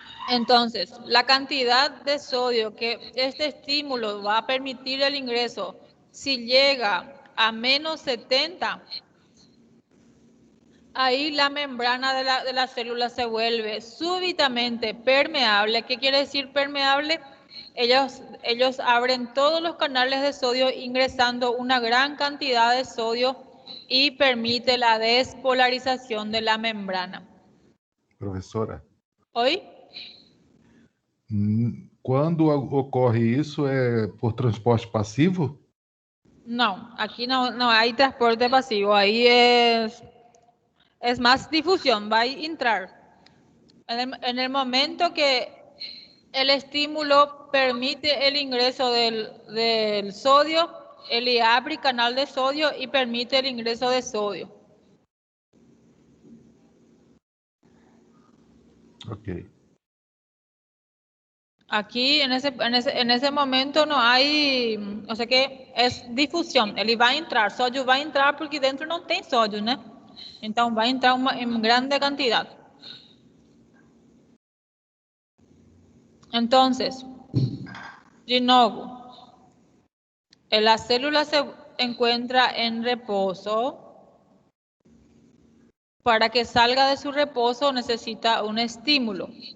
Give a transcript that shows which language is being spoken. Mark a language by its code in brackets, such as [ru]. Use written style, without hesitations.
[es] Entonces, la cantidad de sodio que este estímulo va a permitir el ingreso, si llega a menos 70, ahí la membrana de la célula se vuelve súbitamente permeable. ¿Qué quiere decir permeable? Ellos abren todos los canales de sodio ingresando una gran cantidad de sodio y permite la despolarización de la membrana. [pt] Professora, [es] ¿Hoy? [pt] quando ocorre isso é por transporte passivo? [es] No, aquí no hay transporte pasivo, ahí es más difusión, va a entrar. En el momento que el estímulo permite el ingreso del sodio, él abre canal de sodio y permite el ingreso de sodio. Ok. Aquí en ese momento no hay, o sea que es difusión, [pt] ele vai entrar, sódio vai entrar porque dentro não tem sódio, né? Então vai entrar em grande quantidade. [es] Entonces, de nuevo, la célula se encuentra en reposo. Para que salga de su reposo necesita un estímulo.